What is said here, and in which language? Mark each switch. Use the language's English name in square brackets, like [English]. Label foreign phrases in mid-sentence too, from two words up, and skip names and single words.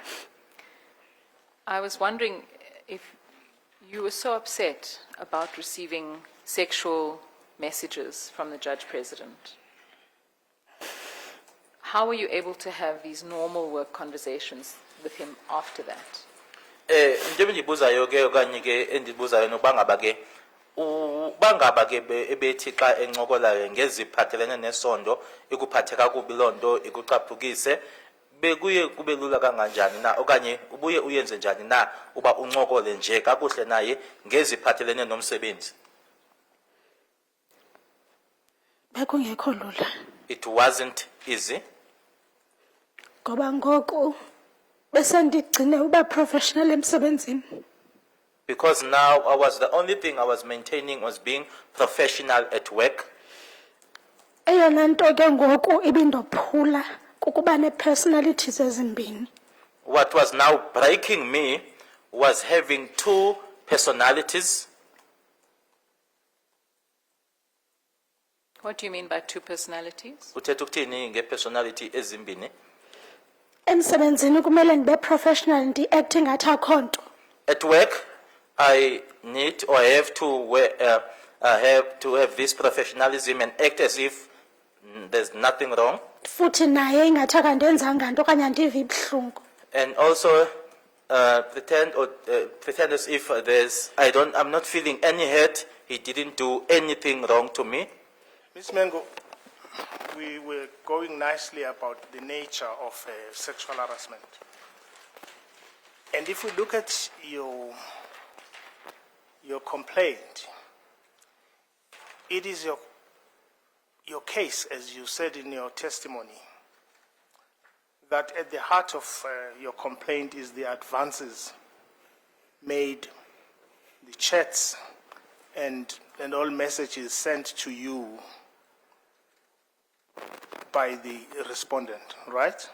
[English] I was wondering if you were so upset about receiving sexual messages from the Judge President. How were you able to have these normal work conversations with him after that? [Xhosa] Into endibuzayo ke okanye ke endibuzayo nokuba ngaba ke bangaba ke ebethi xa encokolayo ngeziphathelene nesondo ikuphathe kakubi loo nto ikucaphukise bekuye kube lula kanganjani na okanye ubuye uyenze njani na uba uncokole nje kakuhle naye ngeziphathelene nomsebenzi? Bekungekho lula. [English] It wasn't easy [Xhosa] Ngoba ngoku bese ndigcine uba professional emsebenzini. [English] because now the only thing I was maintaining was being professional at work. [Xhosa] Eyona nto ke ngoku ibindophula kukuba ne-personalities ezimbini. [English] What was now breaking me was having two personalities. What do you mean by two personalities? [Xhosa] Uthetha ukuthini nge-personality ezimbini? Emsebenzini kumele ndibe professional ndi-acting ngathi akho nto. [English] At work, I need or have to have this professionalism and act as if there's nothing wrong. [Xhosa] Futhi naye ingathi akandenzanga nto okanye andivi ibuhlungu. [English] And also pretend as if I'm not feeling any hurt. He didn't do anything wrong to me. Ms. Mengo, we were going nicely about the nature of sexual harassment. And if we look at your complaint, it is your case, as you said in your testimony, that at the heart of your complaint is the advances made, the chats, and all messages sent to you by the respondent, right?